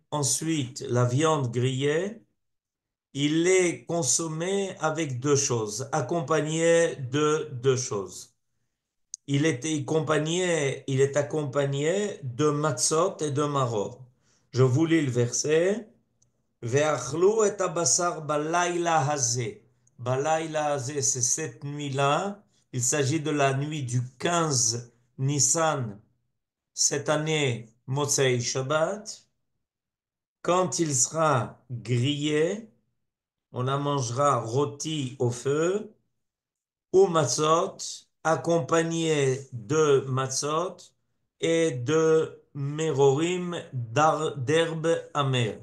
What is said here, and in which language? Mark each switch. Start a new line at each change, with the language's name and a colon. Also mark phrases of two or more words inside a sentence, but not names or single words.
French: Ensuite, la viande grillée, il est consommé avec deux choses, accompagné de deux choses. Il est accompagné de matzot et de maror. Je vous lis le verset.
Hebrew: ואכלו את הבשר בלילה הזה. בלילה הזה,
French: c'est cette nuit-là. Il s'agit de la nuit du 15 Nissan, cette année, Motzei Shabbat. Quand il sera grillé, on la mangera rôti au feu ou matzot, accompagné de matzot et de merorim d'herbe amère.